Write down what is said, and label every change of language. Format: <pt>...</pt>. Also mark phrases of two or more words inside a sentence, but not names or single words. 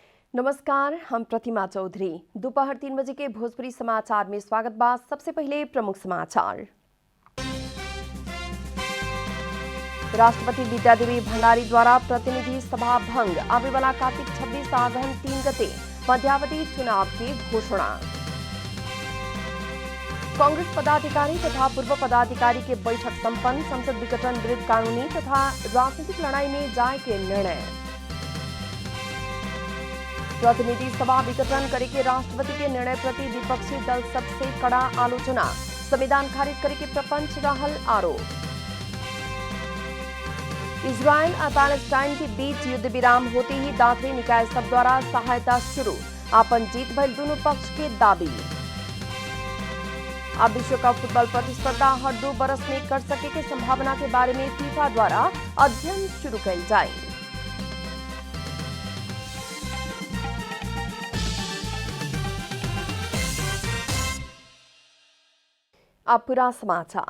<bho>नमस्कार, हम प्रतिमा चौधरी। दोपहर 3 बजे के भोजपुरी समाचार में स्वागत बा। सबसे पहले प्रमुख समाचार। राष्ट्रपति विद्यादेवी भंडारी द्वारा प्रतिनिधि सभा भंग, आने वाला कार्तिक 26 आगहन 3 गते मध्यावधि चुनाव की घोषणा। कांग्रेस पदाधिकारी तथा पूर्व पदाधिकारी के बैठक संपन्न, संसद विघटन विरुद्ध कानूनी तथा राजनीतिक लड़ाई में जाए के निर्णय। प्रतिनिधि सभा विघटन करे के राष्ट्रपति के निर्णय प्रति विपक्षी दल सबसे कड़ा आलोचना, संविधान खारिज करे के प्रपंच रहल आरोप। इजरायल और पैलेस्टाइन के बीच युद्ध विराम होते ही दाखिली निकाय सब द्वारा सहायता शुरू, आपन जीत भइल दोनों पक्ष के दावी। अब विश्व कप फुटबॉल प्रतिस्पर्धा हर 2 बरस में कर सके के संभावना के बारे में फीफा द्वारा अध्ययन शुरू कइल जाए। अब पूरा समाचार।</bho>